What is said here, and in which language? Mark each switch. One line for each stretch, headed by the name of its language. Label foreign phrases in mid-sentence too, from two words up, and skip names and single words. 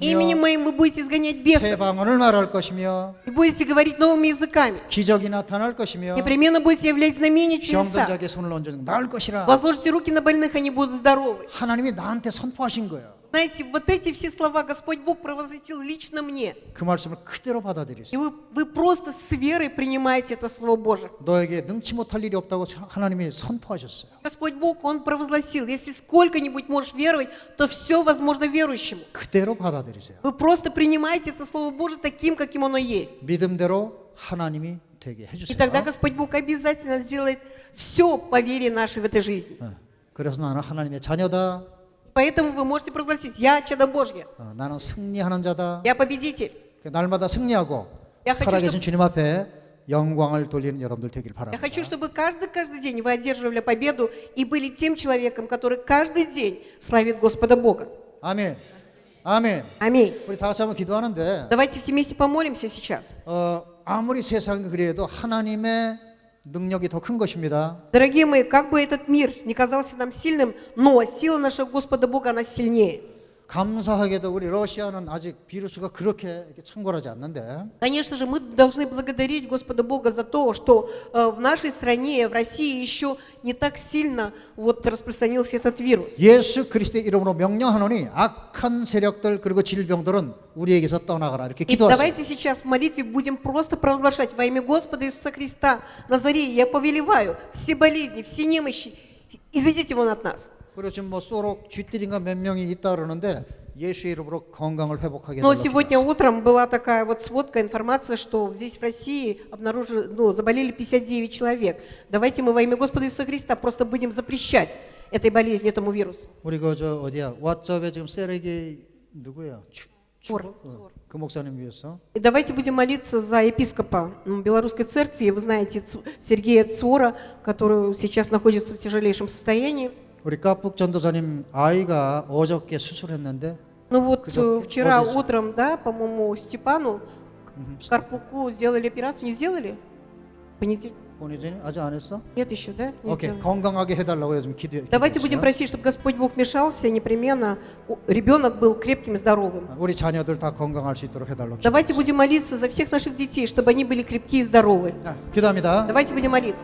Russian: Именем Моим вы будете изгонять
Korean: 새
Russian: бесов
Korean: 방언을 말할 것이며
Russian: и будете говорить новыми языками.
Korean: 기적이 на타날 것이며
Russian: Непременно будете являть знамения,
Korean: 병든
Russian: чудеса.
Korean: 자에게 손을 얹어 나을 것이라.
Russian: Возложите руки на больных, они будут здоровы.
Korean: 하나님이 나한테 선포하신 거예요.
Russian: Знаете, вот эти все слова Господь Бог провозгласил лично мне.
Korean: 그 말씀을 그대로
Russian: И
Korean: 받아들이세요.
Russian: вы просто с верой принимаете это Слово Божие.
Korean: 너에게 능치 못할 일이 없다고 하나님이 선포하셨어요.
Russian: Господь Бог, Он провозгласил, если сколько-нибудь можешь веровать, то все возможно верующему.
Korean: 그대로 받아들이세요.
Russian: Вы просто принимаете это Слово Божие таким, каким оно есть.
Korean: 믿음대로 하나님이 되게
Russian: И
Korean: 해주세요.
Russian: тогда Господь Бог обязательно сделает все по вере нашей в этой жизни.
Korean: 그래서 나는 하나님의 자녀다.
Russian: Поэтому вы можете провозгласить, я чадо Божье,
Korean: 나는 승리하는 자다.
Russian: я победитель.
Korean: 날마다 승리하고
Russian: Я хочу,
Korean: 살아계신 주님 앞에 영광을 돌리는 여러분들 되길
Russian: Я
Korean: 바랍니다.
Russian: хочу, чтобы каждый день вы одерживали победу и были тем человеком, который каждый день славит Господа Бога.
Korean: 아멘. 아멘.
Russian: Аминь.
Korean: 우리 다 같이 한번 기도하는데
Russian: Давайте все вместе помолимся сейчас.
Korean: 아무리 세상이 그래도 하나님의 능력이 더 큰 것입니다.
Russian: Дорогие мои, как бы этот мир не казался нам сильным, но сила нашего Господа Бога, она сильнее.
Korean: 감사하게도 우리 러시아는 아직 비루스가 그렇게 이렇게 창궐하지 않는데
Russian: Конечно же, мы должны благодарить Господа Бога за то, что в нашей стране, в России еще не так сильно вот распространился этот вирус.
Korean: 예수 그리스도의 이름으로 명령하노니 악한 세력들 그리고 질병들은 우리에게서 떠나가라 이렇게
Russian: И
Korean: 기도하세요.
Russian: давайте сейчас в молитве будем просто провозглашать во имя Господа Иисуса Христа Назарея, я повелеваю все болезни, все немощи, изойдите вон от нас.
Korean: 그리고 지금 뭐 소록 쥐띠린가 몇 명이 있다 그러는데 예수의 이름으로 건강을 회복하게
Russian: Но
Korean: 해달라고
Russian: сегодня
Korean: 기도하세요.
Russian: утром была такая вот сводка, информация, что здесь в России заболели 59 человек. Давайте мы во имя Господа Иисуса Христа просто будем запрещать этой болезни, этому вирусу.
Korean: 우리 그저 어디야 왓츠업에 지금 세레게이 누구야?
Russian: Цор.
Korean: 그 목사님 위해서
Russian: И давайте будем молиться за епископа Белорусской церкви. Вы знаете Сергея Цвора, который сейчас находится в тяжелейшем состоянии.
Korean: 우리 까북 전도사님 아이가 어저께 수술했는데
Russian: Ну вот Кто-то вчера вот здесь. утром, да, по-моему, Степану Карпуку сделали операцию. Не сделали? Понедельник?
Korean: 본인이 아직 안 했어?
Russian: Нет еще, да? Не
Korean: 오케이
Russian: сделали.
Korean: 건강하게 해달라고 요즘 기도해.
Russian: Давайте будем просить, чтобы Господь Бог вмешался, и непременно ребенок был крепким и здоровым.
Korean: 우리 자녀들 다 건강할 수 있도록 해달라고.
Russian: Давайте будем молиться за всех наших детей, чтобы они были крепкие и здоровы.
Korean: 기도합니다.
Russian: Давайте будем молиться.